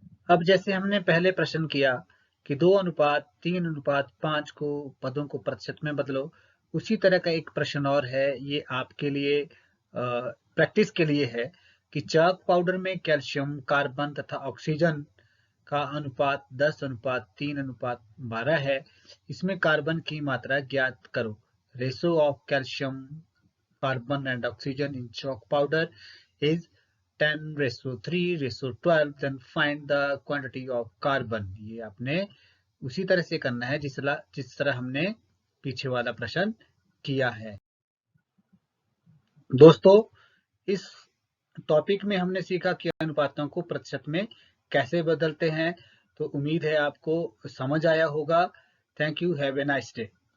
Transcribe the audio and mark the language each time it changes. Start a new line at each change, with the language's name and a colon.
Hindi: अब जैसे हमने पहले प्रश्न किया कि 2:3:5 को पदों को प्रतिशत में बदलो, उसी तरह का एक प्रश्न और है, ये आपके लिए प्रैक्टिस के लिए है कि चाक पाउडर में कैल्शियम, कार्बन तथा ऑक्सीजन का अनुपात 10:3:12 है। इसमें कार्बन की मात्रा ज्ञात करो।
English: Ratio of calcium, carbon and oxygen in chalk powder is 10:3:12, then find the quantity of carbon।
Hindi: ये आपने उसी तरह से करना है जिस तरह हमने पीछे वाला प्रश्न किया है। दोस्तों, इस टॉपिक में हमने सीखा कि अनुपातों को प्रतिशत में कैसे बदलते हैं। तो उम्मीद है आपको समझ आया होगा।
English: Thank you, have a nice day.